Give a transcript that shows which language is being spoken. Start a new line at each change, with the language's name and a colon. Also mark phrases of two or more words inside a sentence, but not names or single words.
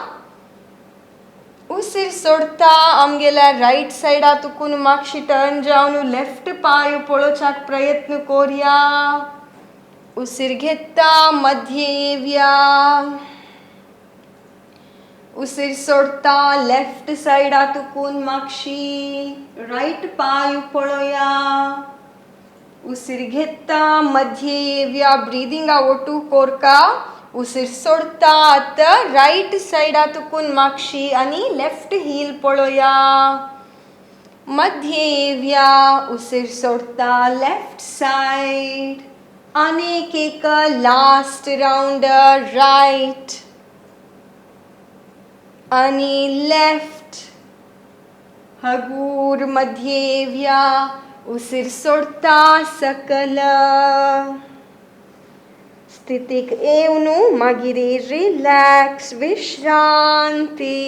Konkani: उसिर सोडता आमगेल्या
English: right side
Konkani: तुकून मागशी टर्न जावन लेफ्ट पाय पळोवच्याक प्रयत्न कोरया उसिर घेता मध्ये येवया उसिर सोडता
English: left side
Konkani: तुकून मागशी राइट पाय पळोया उसिर घेता मध्ये येवया ब्रीदिंग ओटू कोरका उसिर सोडता आता
English: right side
Konkani: तुकून मागशी आणि
English: left heel
Konkani: पळोया मध्ये येवया उसिर सोडता
English: left side
Konkani: अनेक एक
English: last round right
Konkani: आणि लेफ्ट हगूर मध्ये येवया उसिर सोडता सकल स्थितीक येवनू मागिरी रिलॅक्स विश्रांती